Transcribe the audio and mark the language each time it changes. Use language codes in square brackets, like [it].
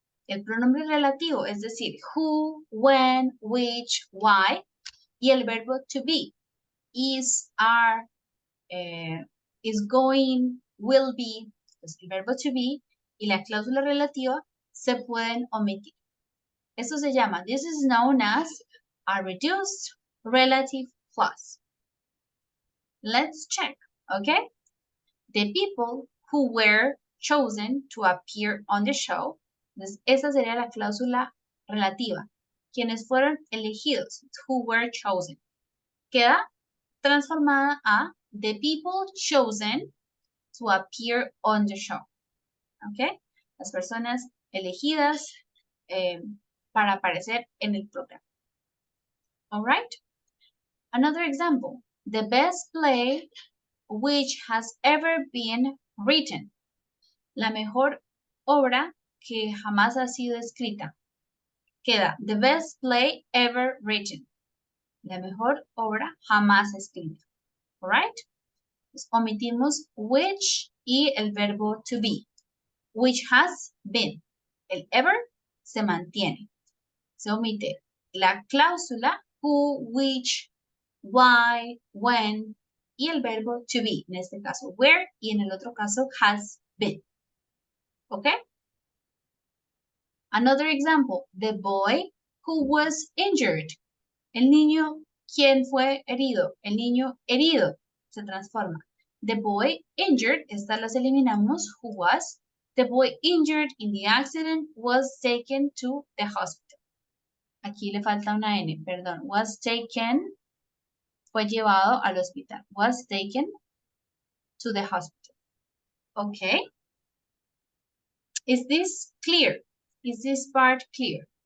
[es] El pronombre relativo, es decir, who, when, which, why, y el verbo to be, is, are, is going, will be, pues el verbo to be y la cláusula relativa se pueden omitir. Esto se llama, [en] this is known as a reduced relative clause. Let's check, okay? The people who were chosen to appear on the show. [es] Entonces, esa sería la cláusula relativa. Quienes fueron elegidos, [en] who were chosen. [es] Queda transformada a [en] the people chosen to appear on the show. [es] ¿Ok? Las personas elegidas para aparecer en el programa. [en] All right? Another example. The best play which has ever been written. [es] La mejor obra que jamás ha sido escrita. queda [en] the best play ever written. [es] La mejor obra jamás escrita. Alright? Pues omitimos which y el verbo to be. [en] Which has been. [es] El ever se mantiene. Se omite la cláusula who, which, why, when y el verbo to be. En este caso where y en el otro caso has been. [en] Okay? Another example, the boy who was injured. [es] El niño quien fue herido. El niño herido se transforma. [en] The boy injured, [es] estas las eliminamos, [en] who was. The boy injured in the accident was taken to the hospital. [es] Aquí le falta una N, perdón. [en] Was taken, [es] fue llevado al hospital. [en] Was taken to the hospital. Okay. Is this clear? Is this part clear?